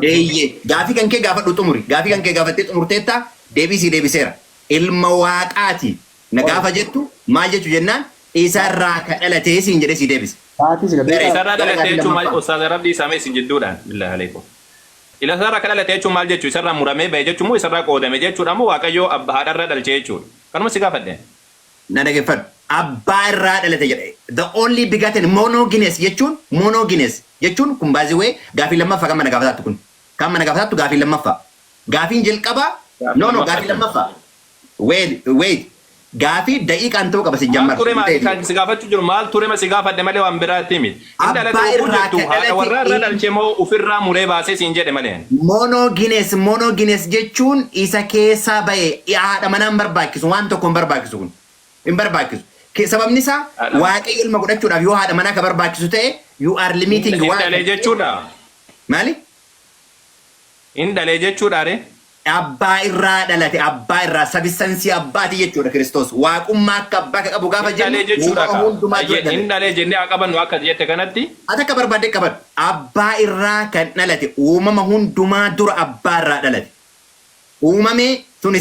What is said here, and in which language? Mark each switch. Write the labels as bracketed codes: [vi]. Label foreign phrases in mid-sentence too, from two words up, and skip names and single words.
[om] Eeyyee gaafii kan kee gaafadhu xumuri gaafii kan kee gaafattee xumurteetta deebisii deebiseera ilma waaqaati na gaafa jettu maal jechu jennaan isarraa ka dhalatee siin jedhe si deebise. Isarraa dhalatee jechuun maal ustaaz rabbii isaamee isin jidduudhaan [ar] billahi alaikum. [om] Isarraa ka dhalatee jechuun maal jechuu isarraa muramee bahe jechuun moo isarraa qoodame jechuudha moo Waaqayyoo haadharraa dhalchee jechuudha. Kanuma si gaafadhe. Na dhaggeeffadhu abbaa irraa dhalate jedhe [en] the only begotten monogenes [om] jechuun kun baay'ee gaafii lammaffaa kan mana gaafatattu kun kan mana gaafatattu gaafii lammaffaa gaafiin jalqabaa gaafii lammaffaa wait gaafii daqiiqaan ta'uu qaba si jammar. Kan si gaafachuu jiru maal ture si gaafadhe malee waan biraatti miti. Abbaa irraa jettu haadha warraa irraa dhalchee moo ofirraa muree baasee siin jedhe malee. Monogenes jechuun isa keessaa bahe haadha manaa hin barbaachisu waan tokko hin barbaachisu kun hin barbaachisu. Sababni isaa Waaqayyo ilma godhachuudhaaf yoo haadha manaa ka barbaachisu ta'e [en] you are limiting [om] Waaqayyo. Indalee jechuudha. Maali? Indalee jechuudha ree. Abbaa irraa dhalate abbaa irraa sabistansii abbaati jechuudha Kiristoos waaqummaa akka abbaa ka qabu gaafa jennu hundumaa jechuudha. Indalee jennee haa qabannu akka jette kanatti. Ati akka barbaadde qabadhu abbaa irraa kan dhalate uumama hundumaa dura abbaa irraa dhalate uumamee sunis